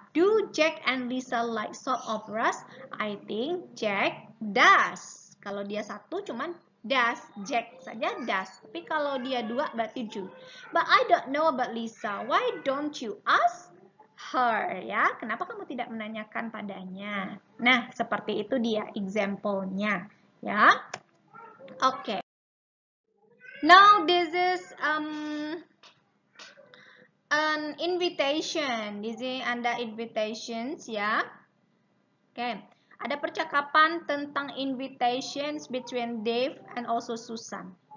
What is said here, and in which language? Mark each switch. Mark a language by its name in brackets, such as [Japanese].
[English] Do Jack and Lisa like soap operas? I think Jack does. [Indonesian] Kalau dia satu cuman does, Jack saja does. Tapi kalau dia dua berarti do. [English] But I don't know about Lisa. Why don't you ask her? [Indonesian] Ya, kenapa kamu tidak menanyakan padanya? Nah, seperti itu dia example-nya. Ya, oke. [English] Now this is an invitation. [Indonesian] Di sini ada invitations ya. Oke. Ada percakapan tentang invitations [English] between Dave and also Susan.